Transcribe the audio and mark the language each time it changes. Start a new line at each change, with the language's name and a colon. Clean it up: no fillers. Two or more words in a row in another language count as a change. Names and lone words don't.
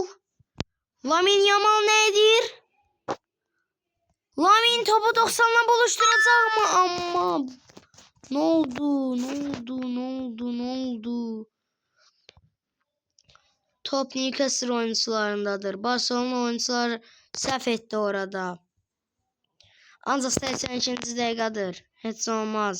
Turkish: Lamin Yamal nedir? Lamin topu 90'la buluşturacak mı? Amma ne oldu? Top Newcastle oyuncularındadır.
Azerbaijani: Barcelona oyuncular səhv etdi orada. Ancaq 82-ci dəqiqədir. Heç olmaz.